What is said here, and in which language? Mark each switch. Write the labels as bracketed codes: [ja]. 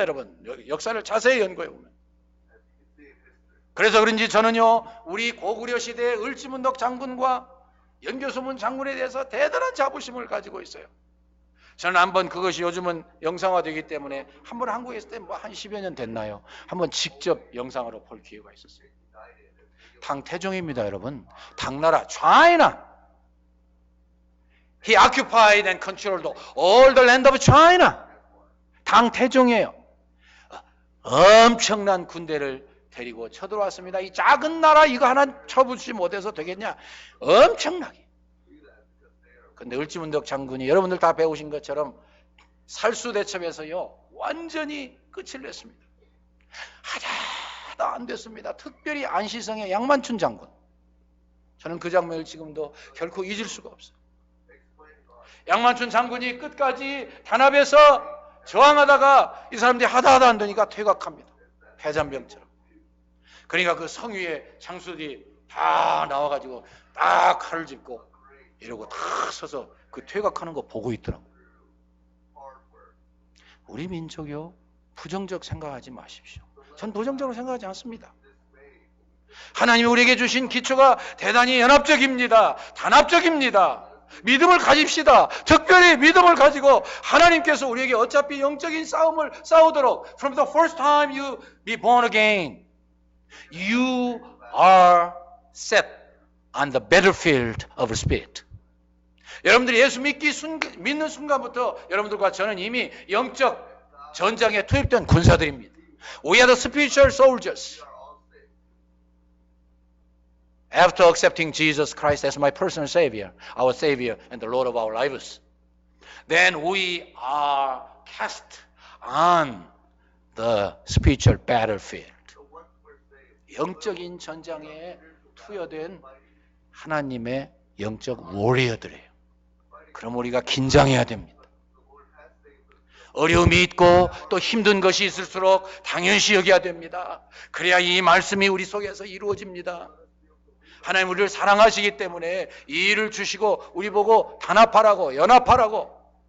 [ko] 여러분 역사를 자세히 연구해 보면. 그래서 그런지 저는요 우리 고구려 시대의 을지문덕 장군과 연교소문 장군에 대해서 대단한 자부심을 가지고 있어요. 저는 한번 그것이 요즘은 영상화되기 때문에 한번 한국에 있을 때 뭐 한 10여 년 됐나요? 한번 직접 영상으로 볼 기회가 있었어요. 당태종입니다. 여러분 당나라 [en] China He occupied and controlled all the land of China. [ko] 당태종이에요. 엄청난 군대를 데리고 쳐들어왔습니다. 이 작은 나라 이거 하나 쳐부지 못해서 되겠냐? 엄청나게. 근데 을지문덕 장군이 여러분들 다 배우신 것처럼 살수대첩에서요 완전히 끝을 냈습니다. 하나도 안 됐습니다. 특별히 안시성의 양만춘 장군. 저는 그 장면을 지금도 결코 잊을 수가 없어요. 양만춘 장군이 끝까지 단합해서 저항하다가 이 사람들이 하다 안 되니까 퇴각합니다. 패잔병처럼. 그러니까 그 성위에 장수들이 다 나와가지고 딱 칼을 짚고 이러고 다 서서 그 퇴각하는 거 보고 있더라고요. 우리 민족이요 부정적 생각하지 마십시오. 전 부정적으로 생각하지 않습니다. 하나님이 우리에게 주신 기초가 대단히 연합적입니다. 단합적입니다. 믿음을 가집시다. 특별히 믿음을 가지고 하나님께서 우리에게 어차피 영적인 싸움을 싸우도록 [en] From the first time you be born again You are set on the battlefield of spirit. [ko] 여러분들이 예수 믿는 순간부터 여러분들과 저는 이미 영적 전장에 투입된 군사들입니다. [en] We are the spiritual soldiers. After accepting Jesus Christ as my personal Savior, our Savior and the Lord of our lives, then we are cast on the spiritual battlefield. [ko] 영적인 전장에 투여된 하나님의 영적 워리어들이에요. 그럼 우리가 긴장해야 됩니다. 어려움이 있고 또 힘든 것이 있을수록 당연시 여겨야 됩니다. 그래야 이 말씀이 우리 속에서 이루어집니다. 하나님 우리를 사랑하시기 때문에 이 일을 주시고 우리 보고 단합하라고 연합하라고.